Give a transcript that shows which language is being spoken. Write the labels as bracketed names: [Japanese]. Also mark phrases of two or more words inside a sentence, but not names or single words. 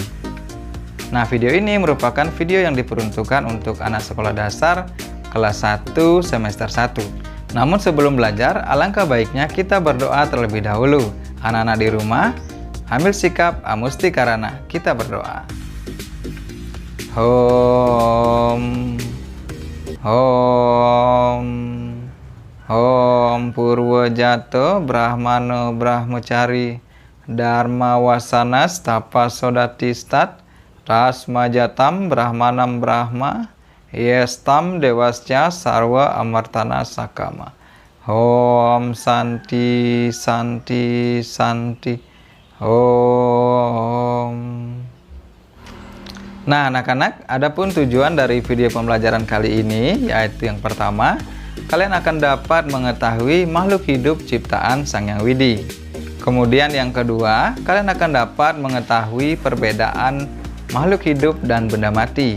[Indonesian] Nah, video ini merupakan video yang diperuntukkan untuk anak sekolah dasar kelas 1 semester 1. Namun sebelum belajar, alangkah baiknya kita berdoa terlebih dahulu. Anak-anak di rumah, ambil sikap amusti karana kita berdoa. [Sanskrit] Om Purwajato Brahmano Brahmachari Dharma Wasanas Tapasodatistat Rasmajatam Brahmanam Brahma Yestam Dewasya Sarwa Amartana Sakama. Om Santi Santi Santi Om. [Indonesian] Nah anak-anak, adapun tujuan dari video pembelajaran kali ini yaitu yang pertama, kalian akan dapat mengetahui makhluk hidup ciptaan Sang Hyang Widi. Kemudian yang kedua, kalian akan dapat mengetahui perbedaan makhluk hidup dan benda mati.